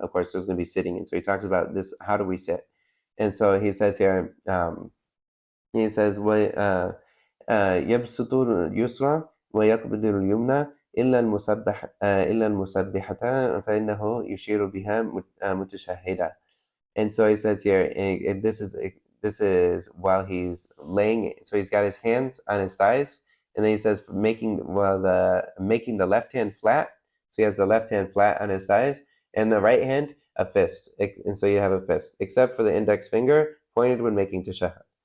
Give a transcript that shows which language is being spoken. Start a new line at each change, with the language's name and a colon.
English: Of course, there's going to be sitting, and so he talks about this. How do we sit? And so he says
Arabic: here, he says, يبسط اليسرى ويقبض اليمنى إلا المسبحة فإنه يشير بها متشهدا.
English: And so he says here, this is while he's laying. So he's got his hands on his thighs, and then he says making the left hand flat. So he has the left hand flat on his thighs, and the right hand a fist. And so you have a fist, except for the index finger pointed when making tashahhud.